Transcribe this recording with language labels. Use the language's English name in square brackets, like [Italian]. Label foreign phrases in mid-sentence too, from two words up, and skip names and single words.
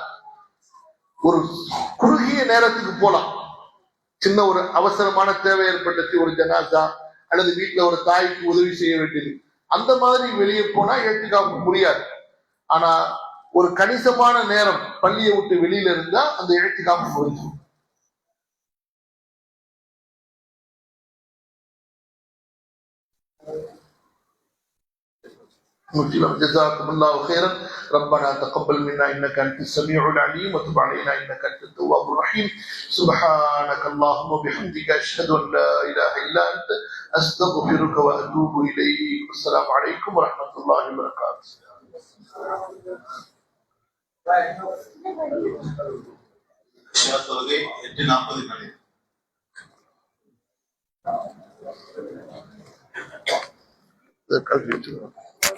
[Tamil] ஒரு குறுகிய நேரத்துக்கு போலாம். சின்ன ஒரு அவசரமான தேவை ஏற்பட்டுச்சு, ஒரு ஜனாசா அல்லது வீட்டுல ஒரு தாய்க்கு உதவி செய்ய வேண்டியது, அந்த மாதிரி வெளியே போனா இழ்திகாஃப் முடியாது. ஆனா ஒரு கணிசமான நேரம் பள்ளியை விட்டு வெளியில இருந்தா அந்த இழ்திகாஃப் முடிஞ்சு. [Arabic] جزاكم الله خيرا. ربنا تقبل منا انك انت السميع العليم وتب علينا انك انت التواب الرحيم. سبحانك اللهم وبحمدك اشهد ان لا اله الا انت استغفرك واتوب اليك. السلام عليكم ورحمه الله وبركاته. [Tamil] தொழுகை 8:40 கல்வி